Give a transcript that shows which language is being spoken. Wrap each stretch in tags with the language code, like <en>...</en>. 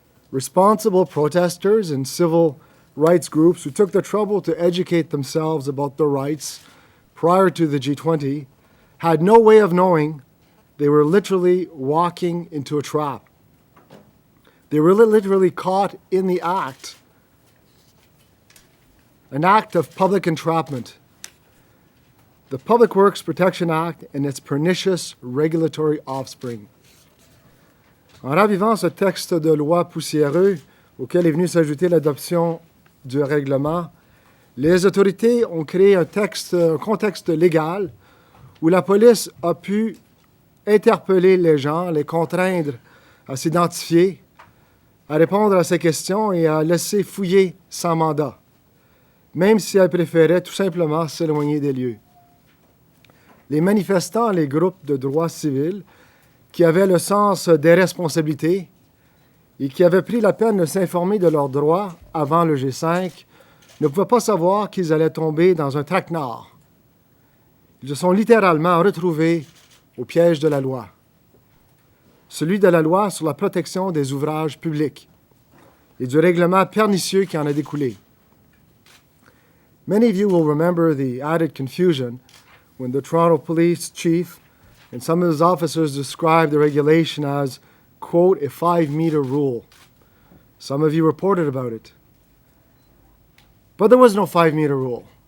<en>Responsible protesters and civil rights groups who took the trouble to educate themselves about their rights prior to the G20 had no way of knowing they were literally walking into a trap. They were literally caught in the act, an act of public entrapment. The Public Works Protection Act and its pernicious regulatory offspring.</en> <fr>En ravivant ce texte de loi poussiéreux auquel est venue s'ajouter l'adoption du règlement, les autorités ont créé un contexte légal où la police a pu interpeller les gens, les contraindre à s'identifier, à répondre à ces questions et à laisser fouiller sans mandat, même si elle préférait tout simplement s'éloigner des lieux. Les manifestants, les groupes de droit civil, qui avaient le sens des responsabilités et qui avaient pris la peine de s'informer de leurs droits avant le G5, ne pouvaient pas savoir qu'ils allaient tomber dans un traquenard. Ils se sont littéralement retrouvés au piège de la loi. Celui de la loi sur la protection des ouvrages publics et du règlement pernicieux qui en a découlé.</fr> <en>Many of you will remember the added confusion when the Toronto Police Chief and some of his officers described the regulation as, quote, a 5-meter rule. Some of you reported about it. But there was no 5-meter rule.</en>